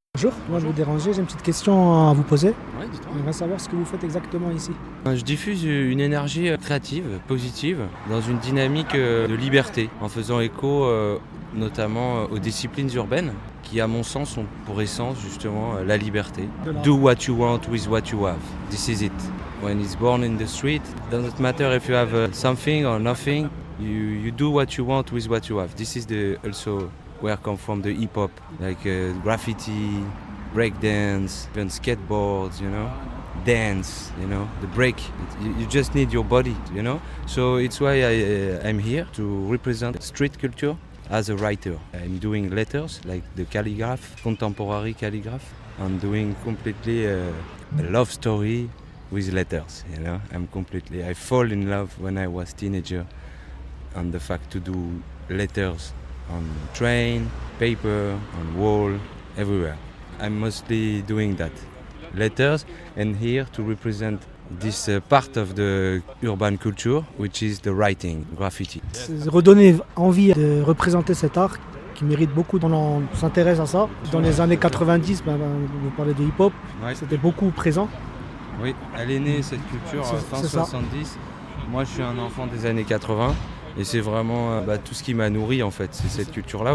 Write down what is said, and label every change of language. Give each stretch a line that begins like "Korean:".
French: Bonjour, moi je vous déranger, j'ai une petite question à vous poser. Ouais, dites-moi. On va savoir ce que vous faites exactement ici. Je diffuse une énergie créative, positive, dans une dynamique de liberté, en faisant écho notamment aux disciplines urbaines, qui à mon sens ont pour essence justement la liberté.
English: Do what you want with what you have. This is it. When it's born in the street, doesn't matter if you have something or nothing, you do what you want with what you have. This is also where I come from, the hip hop, like graffiti, breakdance, even skateboards, dance, the break. You just need your body, So it's why I'm here to represent street culture as a writer. I'm doing letters, like the calligraph, contemporary calligraph. I'm doing completely a love story with letters, I fall in love when I was teenager on the fact to do letters on train, paper, on wall, everywhere. I'm mostly doing that. Letters, and here to represent this part of the urban culture, which is the writing, graffiti.
French: Redonner envie de représenter cet art qui mérite beaucoup, on s'intéresse à ça. Dans les années 90, vous parlez de hip-hop, Ouais. c'était beaucoup présent. Oui, elle est née cette culture fin c'est ça. 70. Moi je suis un enfant des années 80. Et c'est vraiment tout ce qui m'a nourri en fait, c'est cette culture-là.